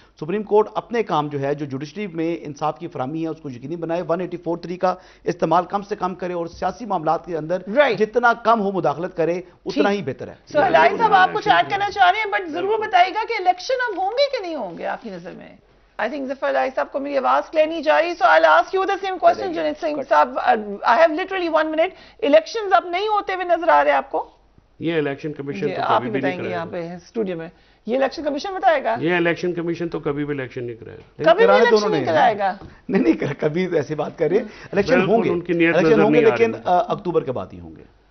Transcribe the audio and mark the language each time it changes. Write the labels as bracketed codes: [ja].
[ur] Supreme court اپنے کام جو ہے، جو جوڈیشری میں انصاف کی فراہمی ہے، اس کو یقینی بنائے. 184(3) کا استعمال کم سے کم کرے اور سیاسی معاملات کے اندر جتنا کم ہو مداخلت کرے اتنا ہی بہتر ہے. سہیل صاحب، آپ کچھ ایڈ کرنا چاہ رہے ہیں، بٹ ضرور بتائیے گا کہ الیکشن اب ہوں گے کہ نہیں ہوں گے آپ کی نظر میں؟ [en] I think [ur] ظفر علائی صاحب کو میری آواز کلیئر نہیں جا رہی. [en] So I'll ask you the same question, Junaid Singh صاحب. I have literally 1 minute. [ur] Elections اب نہیں ہوتے ہوئے نظر آ رہے ہیں آپ کو؟ یہ الیکشن کمیشن تو آپ کبھی ہی بھی نہیں بتائیں گے یہاں پہ اسٹوڈیو میں. یہ الیکشن کمیشن بتائے گا؟ یہ الیکشن کمیشن تو کبھی بھی الیکشن نہیں کرائے گا. کبھی بھی الیکشن نہیں کرائے گا؟ نہیں، کبھی ایسی بات کر رہے ہیں. الیکشن ہوں گے لیکن اکتوبر کے بعد ہی ہوں گے.